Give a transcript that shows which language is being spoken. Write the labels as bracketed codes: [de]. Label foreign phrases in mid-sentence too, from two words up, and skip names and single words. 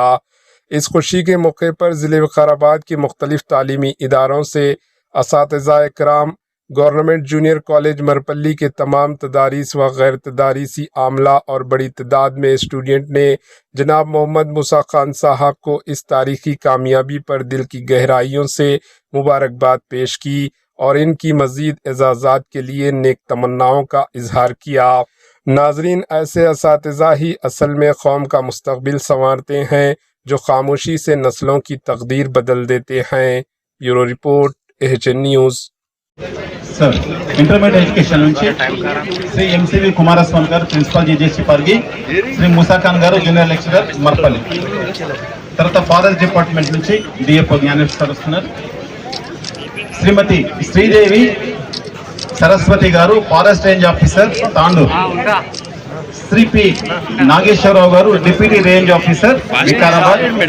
[ur] اس خوشی کے موقع پر ضلع وقارآباد کے مختلف تعلیمی اداروں سے اساتذہ کرام، گورنمنٹ جونیئر کالج مرپلی کے تمام تداریس و غیر تداریسی عاملہ اور بڑی تعداد میں اسٹوڈنٹ نے جناب محمد موسیٰ خان صاحب کو اس تاریخی کامیابی پر دل کی گہرائیوں سے مبارکباد پیش کی اور ان کی مزید اعزازات کے لیے نیک تمناؤں کا اظہار کیا۔ ناظرین، ایسے اساتذہ ہی اصل میں قوم کا مستقبل سنوارتے ہیں جو خاموشی سے نسلوں کی تقدیر بدل دیتے ہیں۔ بیورو رپورٹ AHN نیوز۔ [te] సార్ [en] intermediate education [te] నుంచి శ్రీ MCV కుమారస్వామి గారు ప్రిన్సిపల్ GJC పరిగి, శ్రీ మూసా ఖాన్ గారు [en] junior lecturer [te] మర్పల్లి, తర్వాత [en] forest department [te] నుంచి DFO జ్ఞానేశ్వర్ వస్తున్నారు, శ్రీమతి శ్రీదేవి సరస్వతి గారు [en] forest range officer [te] తాండూర్, శ్రీ P నాగేశ్వరరావు గారు [en] deputy range officer [te] వికారాబాద్,